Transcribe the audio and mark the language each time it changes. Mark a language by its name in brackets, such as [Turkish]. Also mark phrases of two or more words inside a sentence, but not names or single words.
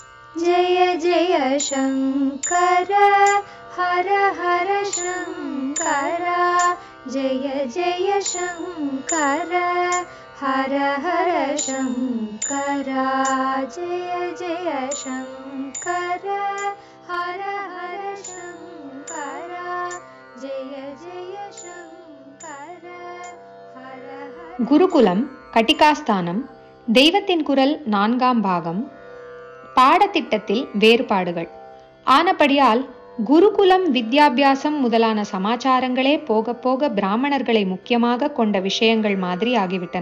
[Sanskrit] जय जय शङ्कर हर हर शङ्कर जय जय शङ्कर हर हर शङ्कर जय जय शङ्कर हर हर शङ्कर जय जय शङ्कर हर हर. [Tamil] குருகுலம் கட்டிகாஸ்தானம் தெய்வத்தின் குரல் 4ஆம் பாகம். பாடத்திட்டத்தில் வேறுபாடுகள் ஆனபடியால் குருகுலம் வித்யாபியாசம் முதலான சமாச்சாரங்களே போக போக பிராமணர்களை முக்கியமாக கொண்ட விஷயங்கள் மாதிரி ஆகிவிட்டன.